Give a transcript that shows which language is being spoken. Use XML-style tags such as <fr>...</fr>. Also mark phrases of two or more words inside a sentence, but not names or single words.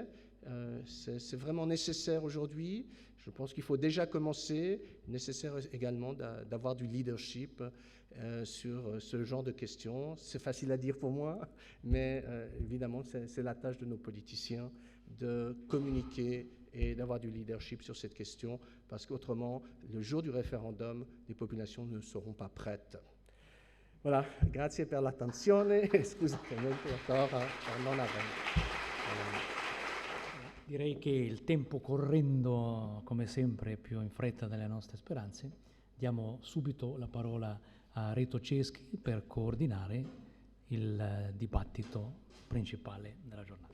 <fr>C'est vraiment nécessaire aujourd'hui. Je pense qu'il faut déjà commencer, nécessaire également d'avoir du leadership sur ce genre de questions. C'est facile à dire pour moi, mais évidemment, c'est la tâche de nos politiciens de communiquer et d'avoir du leadership sur cette question, parce qu'autrement, le jour du référendum, les populations ne seront pas prêtes. Voilà,</fr> <it>grazie per l'attenzione e scusatemi ancora per non aver. Direi che il tempo correndo, come sempre, più in fretta delle nostre speranze, diamo subito la parola a Reto Ceschi per coordinare il dibattito principale della giornata.</it>